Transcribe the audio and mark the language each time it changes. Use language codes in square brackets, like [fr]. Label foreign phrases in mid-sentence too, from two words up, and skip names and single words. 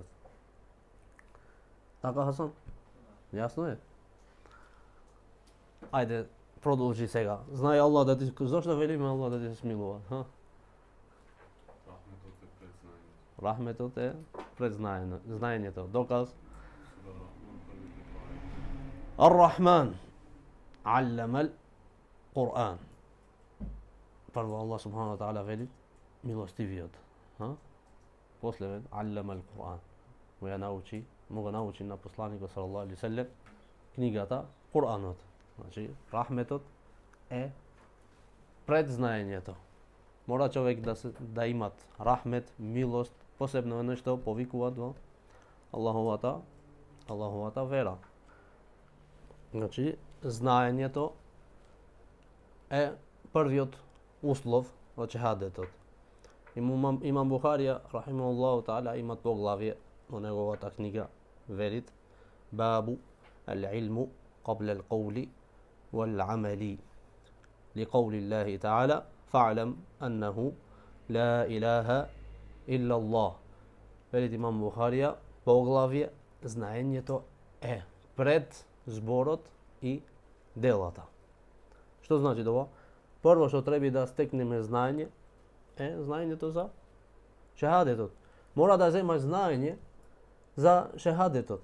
[mk] Така, Хасан? Јасно е? Ајде, продолжи сега. Знај Аллах да ти... Зошто велиме Аллах да ти се смилува? Ха? Рахметот е пред знаењето. Доказ? Ар-Рахман. [ar] علم القرآن. [mk] Прво [ar] الله سبحانه وتعالى [mk] вели милостивиот. После вели [ar] علم القرآن. [mk] Му го научи на посланикот [ar] صلى الله عليه وسلم [mk] книгата Кур'анот. Значи рахметот е пред знаењето. Мора човек да имат рахмет, милост, посебно нешто повикуваат во Аллаховата вера. Значи знаењето е првиот услов од шехадетот. Имам Бухарија, [ar] رحمه الله تعالى, [mk] има поглавје во неговата книга, велит [ar] باب العلم قبل القول والعمل لقول الله تعالى فاعلم أنه لا إله إلا الله. [mk] Велит имам Бухарија, поглавје знаењето е пред зборот и делата. Што значи тоа? Прво што треба да стекнеме знаење е знаењето за шехадетот. Мора да земаш знаење за шехадетот.